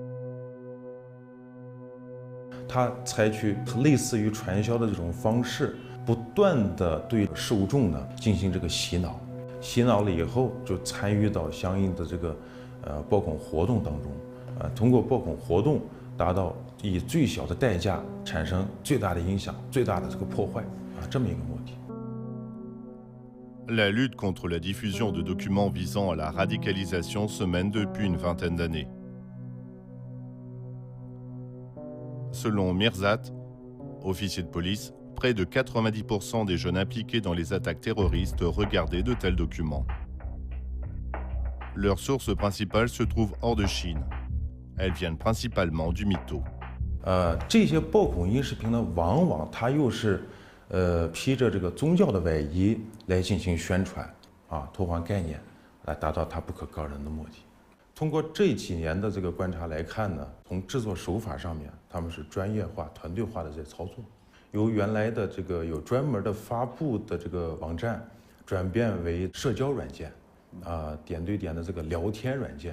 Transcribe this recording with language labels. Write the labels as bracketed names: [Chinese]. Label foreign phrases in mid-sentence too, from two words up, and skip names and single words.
[Chinese] 他采取类似于传销的这种方式，不断的对受众呢进行这个洗脑，洗脑了以后就参与到相应的这个爆孔活动当中，通过爆孔活动达到以最小的代价产生最大的影响、最大的这个破坏这么一个目的。 [French] La lutte contre la diffusion de documents visant à la radicalisation se mène depuis une vingtaine d'années. Selon Mirzat, officier de police, près de 90% des jeunes impliqués dans les attaques terroristes regardaient de tels documents. Leur source principale se trouve hors de Chine. Elles viennent principalement du mytho. [Chinese] 这些爆孔音视频呢，往往它又是披着这个宗教的外衣来进行宣传偷换概念，来达到它不可告人的目的。通过这几年的这个观察来看呢，从制作手法上面，他们是专业化、团队化的在操作，由原来的这个有专门的发布的这个网站，转变为社交软件，点对点的这个聊天软件。